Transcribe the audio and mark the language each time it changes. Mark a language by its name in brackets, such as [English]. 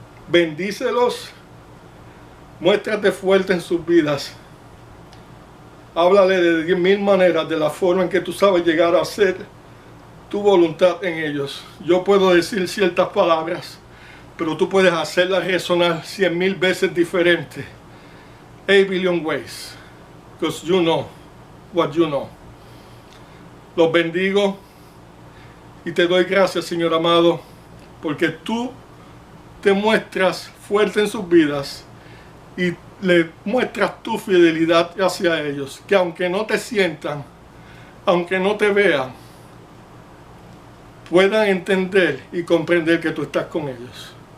[Spanish] Bendícelos, muéstrate fuerte en sus vidas. Háblale de 10.000 maneras, de la forma en que tú sabes llegar a hacer tu voluntad en ellos. Yo puedo decir ciertas palabras, pero tú puedes hacerlas resonar 100.000 veces diferente. [English] A billion ways, because you know what you know. [Spanish] Los bendigo y te doy gracias, Señor amado, porque tú te muestras fuerte en sus vidas y le muestras tu fidelidad hacia ellos, que aunque no te sientan, aunque no te vean, puedan entender y comprender que tú estás con ellos.